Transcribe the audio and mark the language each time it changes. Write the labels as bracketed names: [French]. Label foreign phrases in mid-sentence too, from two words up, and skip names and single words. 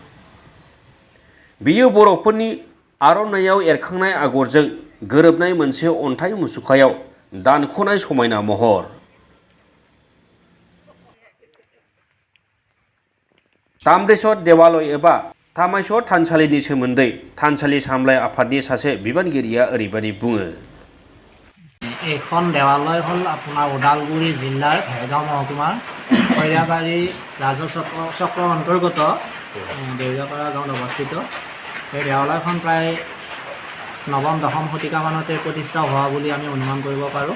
[Bodo] बेयो बर'फोरनि आर'नाइयाव एरखांनाय आगरजों गोरोबनाय मोनसे अन्थाइ मुसुखायाव दानख'नाय समायना महर। ताम्रेश्वर देवालय एबा तामायश्वर थानसालिनि सोमोन्दै थानसालि सामलाय आफादनि सासे बिबानगिरिया ओरैबायदि बुङो। [Assamese] এইখন দেৱালয় হ'ল আপোনাৰ ওদালগুৰি জিলাৰ ভেৰগাঁও মহকুমাৰ খৈৰাবাৰী ৰাজচক্ৰ অন্তৰ্গত দেউৰাপাৰা গাঁৱত অৱস্থিত। এই দেৱালয়খন প্ৰায় নৱম দশম শতিকামানতে প্ৰতিষ্ঠা হোৱা বুলি আমি অনুমান কৰিব পাৰোঁ।